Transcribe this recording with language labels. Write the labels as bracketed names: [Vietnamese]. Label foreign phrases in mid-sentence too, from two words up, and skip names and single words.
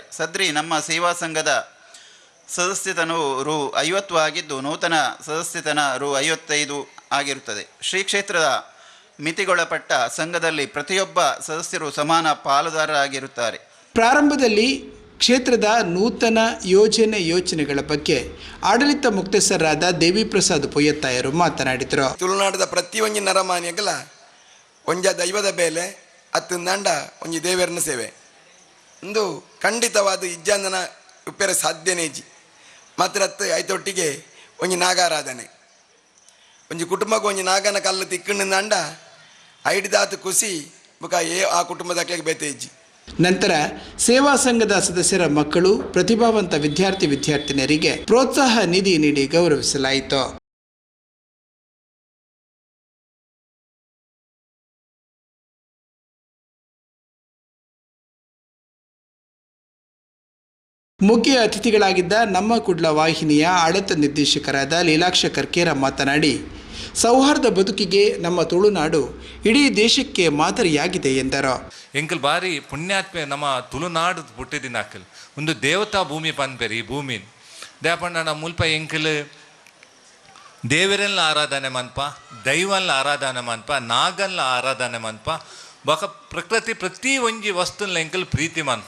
[Kannada] ಸದ್ರಿ ನಮ್ಮ ಸೇವಾ ಸಂಘದ ಸದಸ್ಯತನವು ರು 50 ಆಗಿದ್ದು ನೂತನ ಸದಸ್ಯತನ ರು 55 ಆಗಿರುತ್ತದೆ. ಶ್ರೀ ಕ್ಷೇತ್ರದ ಮಿತಿಗೊಳಪಟ್ಟ ಸಂಘದಲ್ಲಿ ಪ್ರತಿಯೊಬ್ಬ ಸದಸ್ಯರು ಸಮಾನ ಪಾಲುದಾರರಾಗಿರುತ್ತಾರೆ. ಪ್ರಾರಂಭದಲ್ಲಿ ಕ್ಷೇತ್ರದ ನೂತನ ಯೋಜನೆಗಳ ಬಗ್ಗೆ ಆಡಳಿತ ಮುಕ್ತೇಸರಾದ ದೇವಿ ಪ್ರಸಾದ್ ಪೊಯ್ಯತ್ತಾಯರು ಮಾತನಾಡಿದರು. [Tulu] ತುಳುನಾಡದ ಪ್ರತಿಯೊಂದು ನರಮಾನ್ಯಗಳ ಒಂಜ ದೈವದ ಬೇಲೆ ಅತ್ತಂದಾಂಡ ಒಂಜಿ ದೇವರನ ಸೇವೆ ಒಂದು ಖಂಡಿತವಾದ ಇಜ್ಜಾಂದನ ಉಪ್ಪೆರ ಸಾಧ್ಯನೇಜಿ ಮಾತ್ರ ಐತೊಟ್ಟಿಗೆ ಒಂಜಿ ನಾಗಾರಾಧನೆ ಒಂಜಿ ಕುಟುಂಬಕ್ಕೆ ಒಂಜಿ ನಾಗನ ಕಲ್ಲು ತಿಕ್ಕಂಡ ಐಡಿದಾತು ಖುಷಿ ಬುಕ ಆ ಕುಟುಂಬದಕ್ಕೆ ಬೇತೇಜಿ. [Kannada] ನಂತರ ಸೇವಾ ಸಂಘದ ಸದಸ್ಯರ ಮಕ್ಕಳು ಪ್ರತಿಭಾವಂತ ವಿದ್ಯಾರ್ಥಿನಿಯರಿಗೆ ಪ್ರೋತ್ಸಾಹ ನಿಧಿ ನೀಡಿ ಗೌರವಿಸಲಾಯಿತು. ಮುಖ್ಯ ಅತಿಥಿಗಳಾಗಿದ್ದ ನಮ್ಮ ಕುಡ್ಲ ವಾಹಿನಿಯ ಆಡಳಿತ ನಿರ್ದೇಶಕರಾದ ಲೀಲಾಕ್ಷ ಕರ್ಕೇರ ಮಾತನಾಡಿ, ಸೌಹಾರ್ದ ಬದುಕಿಗೆ ನಮ್ಮ ತುಳುನಾಡು ಇಡೀ ದೇಶಕ್ಕೆ ಮಾದರಿಯಾಗಿದೆ ಎಂದರು. [Tulu] ಎಂಕಲ್ ಬಾರಿ ಪುಣ್ಯಾತ್ಮೆ ನಮ್ಮ ತುಳುನಾಡು ಪುಟ್ಟಿದಿನ ಅಕ್ಕಲ್ ಒಂದು ದೇವತಾ ಭೂಮಿ ಪನ್ಪೇರಿ ಈ ಭೂಮಿ ದೇಪಣ್ಣ ಮುಲ್ಪ ಎಂಕಲ್ ದೇವರನ್ನ ಆರಾಧನೆ ಮನ್ಪ, ದೈವಲ್ಲ ಆರಾಧನೆ ಮನ್ಪ, ನಾಗಲ್ಲ ಆರಾಧನೆ ಮನ್ಪ, ಬಕ ಪ್ರಕೃತಿ ಪ್ರತಿ ಒಂಜಿ ವಸ್ತುನ ಎಂಕಲ್ ಪ್ರೀತಿ ಮನ್ಪ.